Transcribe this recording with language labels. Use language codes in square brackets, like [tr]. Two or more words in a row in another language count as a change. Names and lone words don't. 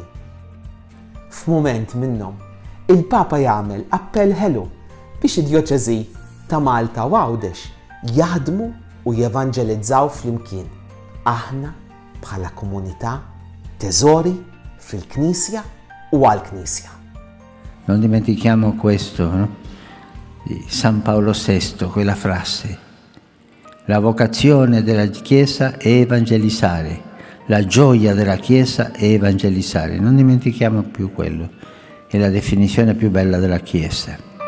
[mt] F'mument minnhom, il-Papa jagħmel appell ħelu biex id-Djoċeżi ta' Malta u Għawdex jaħdmu u jevangelizzaw flimkien. Aħna bħala komunità teżori fil-Knisja u għall-Knisja. [it] Non dimentichiamo questo, no? Di San Paolo VI, quella frase. La vocazione della Chiesa è evangelizzare, la gioia della Chiesa è evangelizzare. Non dimentichiamo più quello, è la definizione più bella della Chiesa.